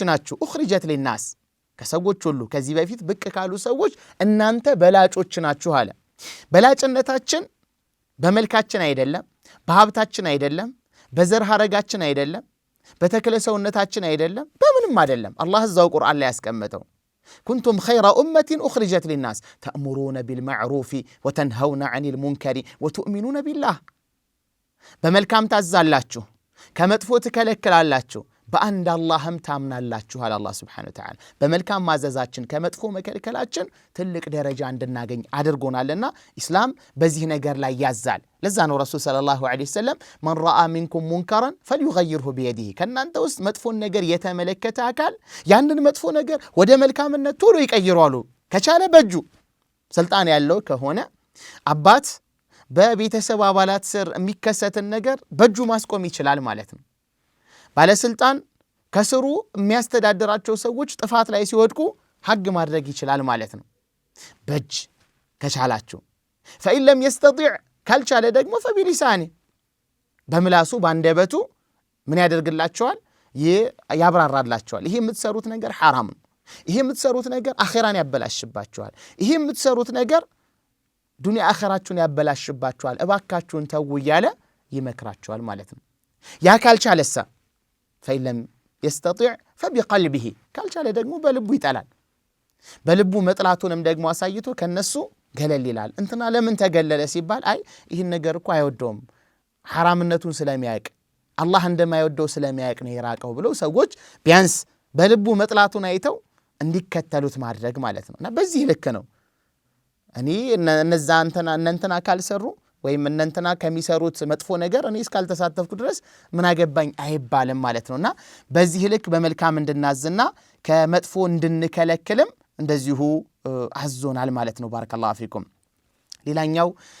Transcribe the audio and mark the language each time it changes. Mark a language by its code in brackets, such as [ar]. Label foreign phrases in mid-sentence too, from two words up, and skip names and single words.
[am] ናችሁ፣ [ar] أخرجت للناس፣ [am] ከሰዎች ሁሉ ከዚህ በፊት ብቅ ካሉ ሰዎች እናንተ በላጮች ናችሁ አለ። በላጭነታችን በመልካችን አይደለም፣ በሀብታችን አይደለም፣ በዘር ሐረጋችን አይደለም፣ በተክለ ሰውነታችን አይደለም፣ በምንም አይደለም። አላህ እዛው ቁርአን ላይ ያስቀመጠው [ar] كنتم خير أمة أخرجت للناس تأمرون بالمعروف وتنهون عن المنكر وتؤمنون بالله። [am] በመልካም ታዛላችሁ፣ ከመጥፎ ትከለክላላችሁ፣ በአንድ አላህም ታምናላችኋል አላህ [ar] سبحانه وتعالى [am] በመልካም ማዘዛችን ከመጥፎ መከልከላችን ትልቅ ደረጃ እንድናገኝ አድርጎናልና ኢስላም በዚህ ነገር ላይ ያዛል ለዛ ነው [ar] رسول صلى الله عليه وسلم من راى منكم منكرا فليغيره بيده [am] ከናንተ ውስጥ መጥፎን ነገር የተመለከተ አካል ያንን መጥፎ ነገር ወደ መልካምነት ቶሎ ይቀይራሉ ከቻለ በእጁ ስልጣን ያለው ከሆነ አባት በቤተሰብ አባላት ስር የሚከሰትን ነገር በእጁ ማስቆም ይችላል ማለት ነው ባለስልጣን ከስሩ የሚያስተዳድራቸው ሰዎች ጥፋት ላይ ሲወድቁ ሐግ ማድረግ ይችላል ማለት ነው በእጅ ከቻላችሁ [ar] فإن لم يستطيع [am] ካልቻለ ደግሞ فبلسانه በምላሱ ባንደበቱ ምን ያደርግላቸዋል ያብራራላቸዋል ይሄ የምትሰሩት ነገር حرام ነው ይሄ የምትሰሩት ነገር አኺራን ያበላሽባችኋል ይሄ የምትሰሩት ነገር ዱንያ አኺራችሁን ያበላሽባችኋል እባካችሁን ተው ይያለ ይመክራቸዋል ማለት ነው ያ ካልቻለሳ [ar] فإن لم يستطيع فبقلبه [am] ካልቻለ ደግሞ በልቡ ይጣላል በልቡ መጥላቱንም ደግሞ አሳይቶ ከነሱ ገለል ይላል እንትና ለምን ተገለለ ሲባል አይ ይሄን ነገር እኮ አይወደውም حرامነቱን ስለሚያውቅ አላህ እንደማይወደው ስለሚያውቅ ነው የራቀው ብለው ሰዎች ቢያንስ በልቡ መጥላቱን አይተው እንዲከተሉት ማድረግ ማለት ነውና በዚህ ልክ ነው እኔ እነዛ እንትና ካልሰሩ ወይም እንትና ከሚሰሩት መጥፎ ነገር እኔ እስካልተሳተፍኩ ድረስ ምን አገባኝ አይባልም ማለት ነውና በዚህ ልክ በመልካም እንድናዝና ከመጥፎ እንድንከለክልም እንደዚሁ አዞናል ማለት ነው [ar] بارك الله فيكم [am] ሌላኛው